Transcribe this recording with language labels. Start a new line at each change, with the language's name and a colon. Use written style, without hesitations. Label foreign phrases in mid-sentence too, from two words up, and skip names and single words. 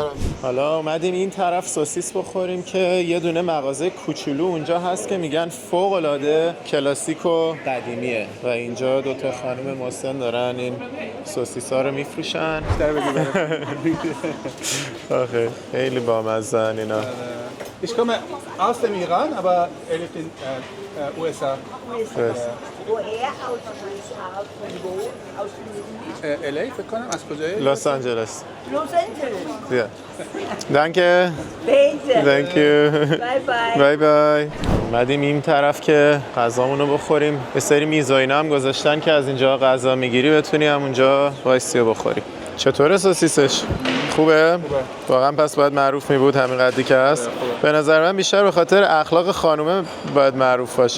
Persian: حالا اومدیم این طرف سوسیس بخوریم که یه دونه مغازه کوچولو اونجا هست که میگن فوق العاده کلاسیک و قدیمیه و اینجا دو تا خانم مسن دارن این سوسیسا رو میفروشن. آخه خیلی بامزه اینا.
German: Ich komme aus dem Iran, aber er lebt in USA. woher aus
Persian: LA فکر کنم. از کجایی؟ لس آنجلس. Los Angeles.
English: Yeah. Danke. Thank you. Bye bye.
Persian: بای. اومدیم این طرف که غذامونو بخوریم. یه سری میز و اینا هم گذاشتن که از اینجا غذا میگیری بتونی همونجا وایسی و بخوری. چطوره سوسیسش؟ خوبه؟ واقعا پس باید معروف می بود همین قدری که هست. به نظر من بیشتر به خاطر اخلاق خانومه باید معروف باشه.